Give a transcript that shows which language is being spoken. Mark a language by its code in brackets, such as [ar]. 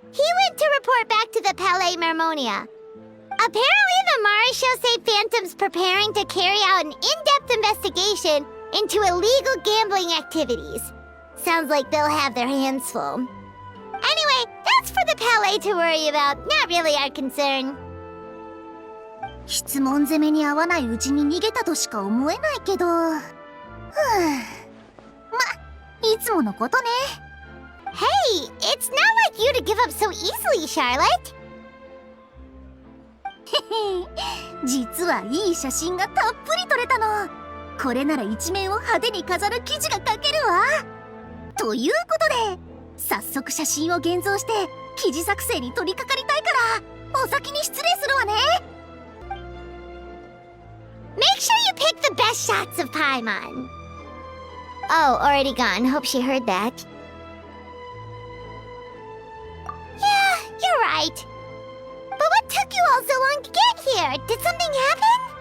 [en] He went to report back to the Palais Mermonia. Apparently, the Maréchaux say Phantom's preparing to carry out an in-depth investigation into illegal gambling activities. Sounds like they'll have their hands full. Anyway, that's for the Palais to worry about, not really our concern. [ja] 質問攻めに合わないうちに逃げたとしか思えないけど。ま、いつものことね。 [en] Hey, it's not like you to give up so easily, Charlotte. [ja] 実はいい写真がたっぷり撮れたの。これなら一面を派手に飾る記事が書けるわ。ということで、早速写真を現像して記事作成に取り掛かりたいから、お先に失礼するわね。 [en] Make sure you pick the best shots of Paimon. Oh, already gone. Hope she heard that. Yeah, you're right. But what took you all so long to get here? Did something happen?